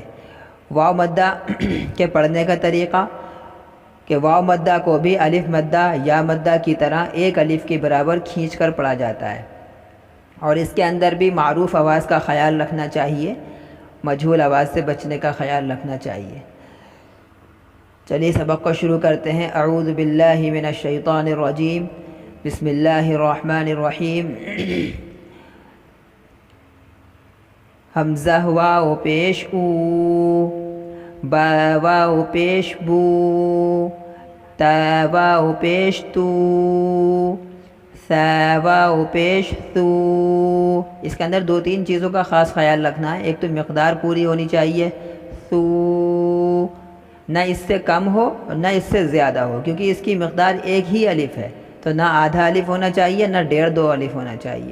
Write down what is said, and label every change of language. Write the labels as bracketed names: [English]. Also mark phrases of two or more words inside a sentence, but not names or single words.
[Urdu] واو مدہ کے پڑھنے کا طریقہ کہ واو مدہ کو بھی الف مدہ یا مدہ کی طرح ایک الف کے برابر کھینچ کر پڑھا جاتا ہے، اور اس کے اندر بھی معروف آواز کا خیال رکھنا چاہیے، مجہول آواز سے بچنے کا خیال رکھنا چاہیے۔ چلیے سبق کو شروع کرتے ہیں۔ [Arabic] اعوذ باللہ من الشیطان الرجیم، بسم اللہ الرحمن الرحیم۔ [Urdu] حمزہ واو پیش او، با واو پیش بو، تا واو پیش تو، ثا واو پیش تو۔ اس کے اندر 2-3 چیزوں کا خاص خیال رکھنا ہے۔ ایک تو مقدار پوری ہونی چاہیے، تو نہ اس سے کم ہو نہ اس سے زیادہ ہو، کیونکہ اس کی مقدار ایک ہی الف ہے، تو نہ آدھا الف ہونا چاہیے نہ 1.5-2 الف ہونا چاہیے۔